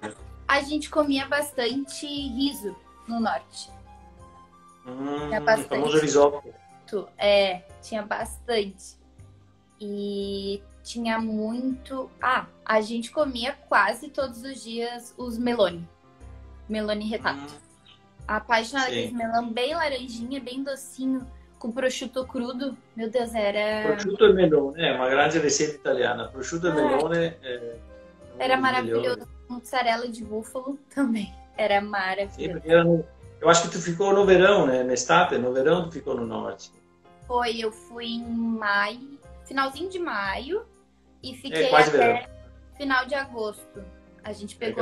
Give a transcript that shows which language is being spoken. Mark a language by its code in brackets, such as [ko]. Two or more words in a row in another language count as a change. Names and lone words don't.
[pt] A gente comia bastante riso no norte. Tinha O bastante. famoso risoto. Tinha bastante. E tinha muito... a gente comia quase todos os dias os melone. [it] Melone retato. [pt] Apaixonada com esse melão bem laranjinha, bem docinho, com [it] prosciutto crudo. [pt] Meu Deus, era... [it] Prosciutto e melone, [pt] é uma grande receita italiana. [it] Prosciutto e melone [pt] era maravilhoso. Mussarela de búfalo também. Era maravilhoso. Sim, porque eu acho que tu ficou no verão, né? Na estate, no verão tu ficou no norte. Foi, eu fui em maio, finalzinho de maio, e fiquei quase até verão. Final de agosto. A gente pegou